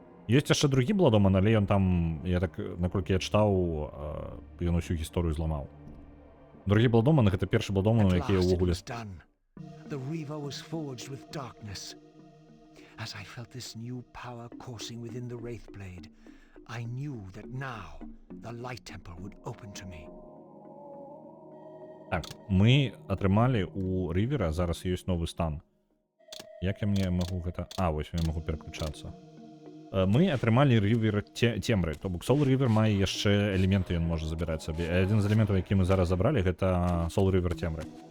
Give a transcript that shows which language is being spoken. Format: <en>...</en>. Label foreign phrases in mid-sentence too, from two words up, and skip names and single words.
<be>Ёсць яшчэ другі Бладоман, але ён там, я так, наколькі я чытаў, ён усю гісторыю зламаў. Другі Бладоман — гэта першы Бладоман,</be> <en>At</en> <be>які</be> <en>last it</en> <be>ўвогуле...</be> <en>was done. The Reaver was forged with darkness. As I felt this new power coursing within the Wraithblade, I knew that now the Light Temple would open to me.</en> <be>Так, мы атрымалі у Рівера, зараз ёсць новы стан. Як я мне магу гэта... вось я магу пераключацца. Мы атрымалі Рівер Цемры, то бок Soul River мае яшчэ элементы, ён можа забіраць сабе. Адзін з элементаў, які мы зараз забралі, гэта Soul River Цемры.</be>